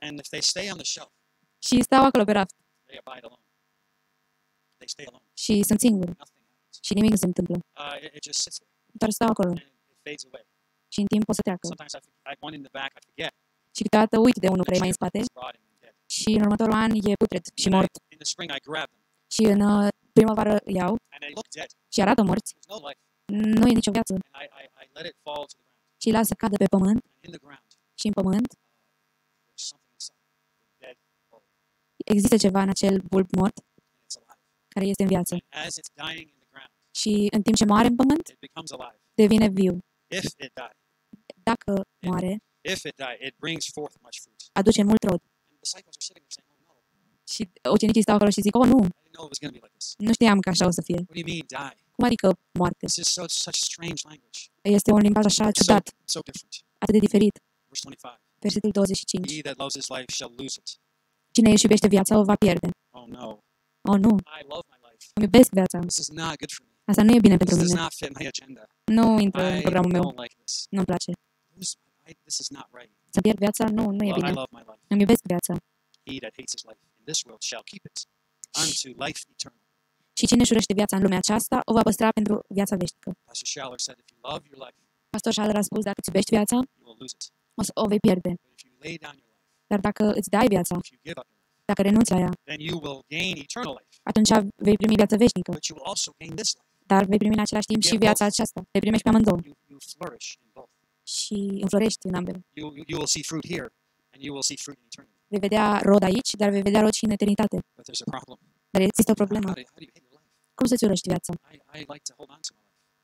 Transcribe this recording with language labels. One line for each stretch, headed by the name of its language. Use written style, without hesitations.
English: And if they stay on the shelf,
Romanian: Și stau acolo pe raft.
English: they abide alone. They stay alone.
Romanian: Și sunt singur.
English: Nothing happens.
Romanian: Și nimic nu se întâmplă.
English: It just sits there,
Romanian: Doar stau acolo.
English: and it fades away.
Romanian: Și în timp o să treacă.
English: Sometimes I one in the back, I forget.
Romanian: Și câteodată uit de unul care e mai în spate.
English: It's rotting and dead.
Romanian: Și în următorul an e putred și
English: And
Romanian: mort.
English: in the spring, I grab them,
Romanian: Și în primăvară îi iau
English: and they look dead.
Romanian: și arată morți.
English: There's no life,
Romanian: Nu e nicio viață.
English: and I let it fall to the ground.
Romanian: Și îi las să cadă pe pământ.
English: And in the ground,
Romanian: Și în pământ
English: there's something inside the dead bulb,
Romanian: există ceva în acel bulb mort
English: and it's alive.
Romanian: care este în viață.
English: And as it's dying in the ground,
Romanian: Și în timp ce moare în pământ,
English: it becomes alive.
Romanian: devine viu.
English: If it died,
Romanian: Dacă moare,
English: it brings forth much fruit.
Romanian: aduce mult rod.
English: And the disciples are sitting there saying, "Oh no,
Romanian: Și ucenicii stau acolo și zic, oh nu,
English: I didn't know it was going to be like this.
Romanian: nu știam că așa o să fie.
English: What do you mean die?
Romanian: Cum adică moarte?
English: This is such strange language.
Romanian: Este un limbaj așa ciudat,
English: So different.
Romanian: atât de diferit.
English: Verse 25.
Romanian: Versetul 25.
English: He that loves his life shall lose it.
Romanian: Cine își iubește viața o va pierde.
English: Oh no,
Romanian: Oh nu,
English: I love my life.
Romanian: îmi iubesc viața.
English: This is not good for me.
Romanian: Asta nu e bine pentru
English: This does
Romanian: mine.
English: not fit my agenda.
Romanian: Nu intră în
English: I
Romanian: programul meu.
English: don't like this.
Romanian: Nu-mi place.
English: This is not right.
Romanian: Să pierd viața? Nu e
English: Well, I
Romanian: bine.
English: love my life.
Romanian: Îmi iubesc viața.
English: He that hates his life in this world shall keep it unto life eternal.
Romanian: Și cine își urăște viața în lumea aceasta, o va păstra pentru viața veșnică.
English: Pastor Schaller said, if you love your life,
Romanian: Pastor Schaller a spus, dacă îți iubești viața,
English: you will lose it.
Romanian: o vei pierde.
English: But if you lay down your life,
Romanian: Dar dacă îți dai viața,
English: if you give up your life,
Romanian: dacă renunți la ea,
English: then you will gain eternal life.
Romanian: atunci vei primi viața veșnică.
English: But you will also gain this life.
Romanian: Dar vei primi în același timp și viața aceasta. Vei primești pe amândouă.
English: You flourish in both.
Romanian: Și înflorești în ambele.
English: You will see fruit here, and you will see fruit in eternity.
Romanian: Vei vedea rod aici, dar vei vedea rod și în eternitate.
English: But there's a problem.
Romanian: Dar există o problemă.
English: How do you hate your life?
Romanian: Cum să-ți urăști viața?
English: I like to hold on to my life.